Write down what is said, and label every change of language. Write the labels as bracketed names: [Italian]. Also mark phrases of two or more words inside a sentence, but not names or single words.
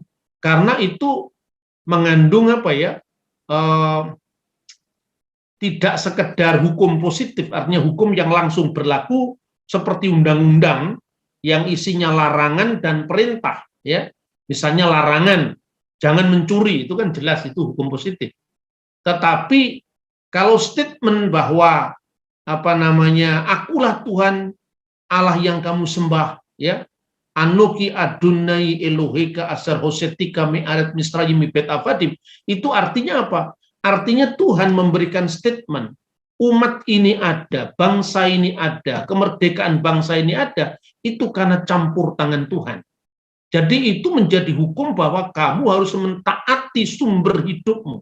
[Indonesian] Karena itu mengandung tidak sekedar hukum positif, artinya hukum yang langsung berlaku seperti undang-undang yang isinya larangan dan perintah, ya. Misalnya larangan jangan mencuri, itu kan jelas itu hukum positif. Tetapi kalau statement bahwa akulah Tuhan Allah yang kamu sembah, ya, [Hebrew] אנכי אדוני אלהיך אשר הוצאתיך מארץ מצרים בית עבדים, [Indonesian] itu artinya apa? Artinya Tuhan memberikan statement, umat ini ada, bangsa ini ada, kemerdekaan bangsa ini ada, itu karena campur tangan Tuhan. Jadi itu menjadi hukum bahwa kamu harus mentaati sumber hidupmu.